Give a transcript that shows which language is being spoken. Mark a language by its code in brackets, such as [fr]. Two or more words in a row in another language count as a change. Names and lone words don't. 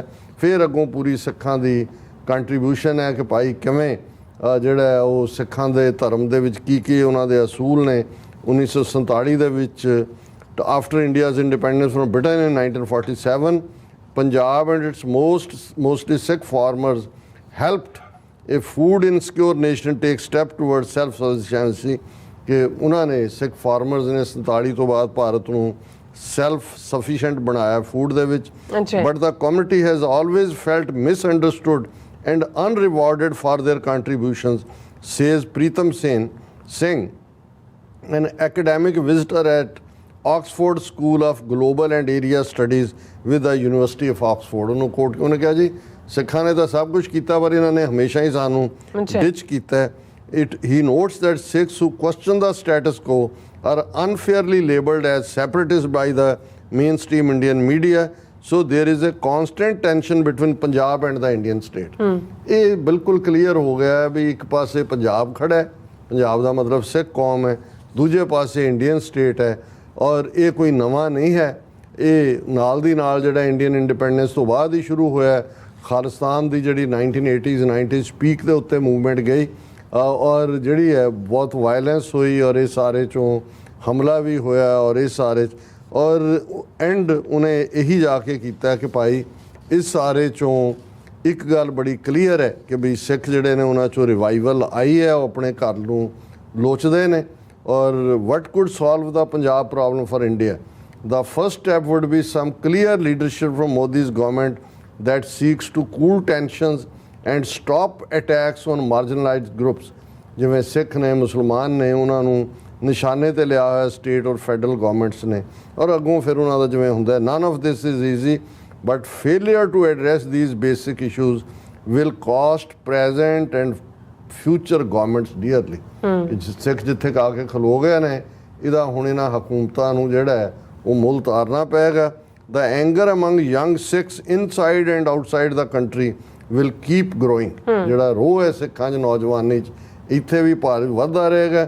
[pa] ਫਿਰ ਅੱਗੋਂ ਪੂਰੀ ਸਿੱਖਾਂ ਦੀ ਕੰਟਰੀਬਿਊਸ਼ਨ ਹੈ ਕਿ ਭਾਈ ਕਿਵੇਂ ਜਿਹੜਾ ਉਹ ਸਿੱਖਾਂ ਦੇ ਧਰਮ ਦੇ ਵਿੱਚ ਕੀ ਉਹਨਾਂ ਦੇ ਅਸੂਲ ਨੇ। 1947 ਦੇ ਵਿੱਚ [en] after India's independence from Britain in 1947 Punjab and its mostly Sikh farmers helped a food insecure nation take step towards self sufficiency [pa] ਕਿ ਉਹਨਾਂ ਨੇ ਸਿੱਖ ਫਾਰਮਰਸ ਨੇ 47 ਤੋਂ ਬਾਅਦ ਭਾਰਤ ਨੂੰ ਸੈਲਫ ਸਫੀਸ਼ੀਐਂਟ ਬਣਾਇਆ ਫੂਡ ਦੇ ਵਿੱਚ। [en] but the community has always felt misunderstood and unrewarded for their contributions, says ਪ੍ਰੀਤਮ ਸਿੰਘ an academic visitor at Oxford School of Global and Area Studies with the University of Oxford। [pa] ਉਹਨੂੰ ਕੋਟ ਉਹਨੇ ਕਿਹਾ ਜੀ ਸਿੱਖਾਂ ਨੇ ਤਾਂ ਸਭ ਕੁਝ ਕੀਤਾ ਪਰ ਇਹਨਾਂ ਨੇ ਹਮੇਸ਼ਾ ਹੀ ਸਾਨੂੰ ਡਿਚ ਕੀਤਾ। [en] He notes that Sikhs who question the status quo are unfairly labelled as separatists by the mainstream Indian media, so there is a constant tension between Punjab and the Indian state। [pa] ਇਹ ਬਿਲਕੁਲ ਕਲੀਅਰ ਹੋ ਗਿਆ ਵੀ ਇੱਕ ਪਾਸੇ ਪੰਜਾਬ ਖੜਾ ਹੈ, ਪੰਜਾਬ ਦਾ ਮਤਲਬ ਸਿੱਖ ਕੌਮ ਹੈ, ਦੂਜੇ ਪਾਸੇ [en] Indian state [pa] ਹੈ। ਔਰ ਇਹ ਕੋਈ ਨਵਾਂ ਨਹੀਂ ਹੈ, ਇਹ ਨਾਲ ਦੀ ਨਾਲ ਜਿਹੜਾ [en] Indian independence [pa] ਤੋਂ ਬਾਅਦ ਹੀ ਸ਼ੁਰੂ ਹੋਇਆ। ਖਾਲਿਸਤਾਨ ਦੀ ਜਿਹੜੀ 1980s 90s ਪੀਕ ਦੇ ਉੱਤੇ ਮੂਵਮੈਂਟ ਗਈ ਔਰ ਜਿਹੜੀ ਹੈ ਬਹੁਤ ਵਾਇਲੈਂਸ ਹੋਈ ਔਰ ਇਹ ਸਾਰੇ 'ਚੋਂ ਹਮਲਾ ਵੀ ਹੋਇਆ ਔਰ ਇਹ ਸਾਰੇ ਔਰ ਐਂਡ ਉਹਨੇ ਇਹੀ ਜਾ ਕੇ ਕੀਤਾ ਕਿ ਭਾਈ ਇਸ ਸਾਰੇ 'ਚੋਂ ਇੱਕ ਗੱਲ ਬੜੀ ਕਲੀਅਰ ਹੈ ਕਿ ਵੀ ਸਿੱਖ ਜਿਹੜੇ ਨੇ ਉਹਨਾਂ 'ਚੋਂ ਰਿਵਾਈਵਲ ਆਈ ਹੈ, ਉਹ ਆਪਣੇ ਘਰ ਨੂੰ ਲੋਚਦੇ ਨੇ। [en] ਔਰ what could solve the Punjab problem for India? The first step would be some clear leadership from Modi's government that seeks to cool tensions and stop attacks on marginalized groups। [pa] ਜਿਵੇਂ ਸਿੱਖ ਨੇ, ਮੁਸਲਮਾਨ ਨੇ, ਉਹਨਾਂ ਨੂੰ ਨਿਸ਼ਾਨੇ 'ਤੇ ਲਿਆ ਹੋਇਆ ਸਟੇਟ ਔਰ [en] federal governments [pa] ਨੇ। ਔਰ ਅੱਗੋਂ ਫਿਰ ਉਹਨਾਂ ਦਾ ਜਿਵੇਂ ਹੁੰਦਾ [en] none of this is easy but failure to address these basic issues will cost present and future governments dearly. [pa] ਸਿੱਖ ਜਿੱਥੇ ਆ ਕੇ ਖਲੋ ਗਏ ਨੇ ਇਹਦਾ ਹੁਣ ਇਹਨਾਂ ਹਕੂਮਤਾਂ ਨੂੰ ਜਿਹੜਾ ਹੈ ਉਹ ਮੁੱਲ ਤਾਰਨਾ ਪਏਗਾ। [en] the anger among young Sikhs inside and outside the country will keep growing. [pa] ਜਿਹੜਾ ਰੋਹ ਹੈ ਸਿੱਖਾਂ 'ਚ ਨੌਜਵਾਨੀ 'ਚ ਇੱਥੇ ਵੀ ਭਾਰਤ ਵੱਧਦਾ ਰਹੇਗਾ।